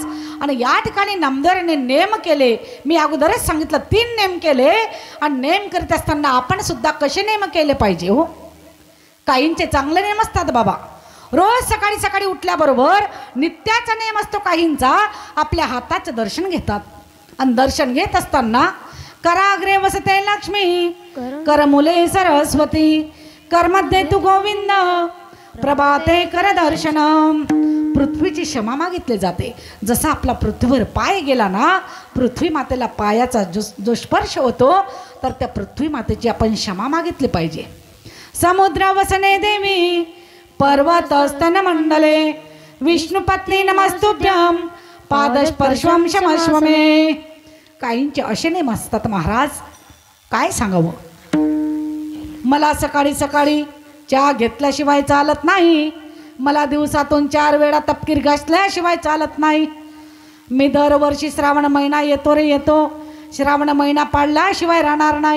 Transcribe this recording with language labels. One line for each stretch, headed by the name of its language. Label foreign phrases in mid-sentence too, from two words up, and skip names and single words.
Marathi: आणि या ठिकाणी नामदारांनी नेम केले. मी अगोदरच सांगितलं 3 नेम केले. आणि नेम करीत असताना आपण सुद्धा कसे नेम केले पाहिजे हो. काहींचे चांगले नेम असतात बाबा. रोज सकाळी सकाळी उठल्याबरोबर नित्याचा नेम असतो काहींचा. आपल्या हाताचं दर्शन घेतात आणि दर्शन घेत असताना
Sanskrit: कराग्रे वसते लक्ष्मी, करमुले सरस्वती, करमध्ये तू गोविंद, प्रभाते कर दर्शन,
Marathi: पृथ्वीची क्षमा मागितली जाते. जसा आपला पृथ्वीवर पाय गेला ना, पृथ्वी मातेला पायाचा जो स्पर्श होतो, तर त्या पृथ्वी मातेची आपण क्षमा मागितली पाहिजे.
Sanskrit: समुद्र वसने देवी पर्वत स्तन मंडले विष्णुपत्नी नमस्तुभ्यं पादस्पर्शम क्षमस्व मे.
Marathi: काहींचे असे नेम असतात महाराज, काय सांगावं. मला सकाळी सकाळी चहा घेतल्याशिवाय चालत नाही, मला दिवसातून 4 वेळा तपकीर घासल्याशिवाय चालत नाही. मी दरवर्षी श्रावण महिना येतो रे येतो, श्रावण महिना पाळल्याशिवाय राहणार नाही.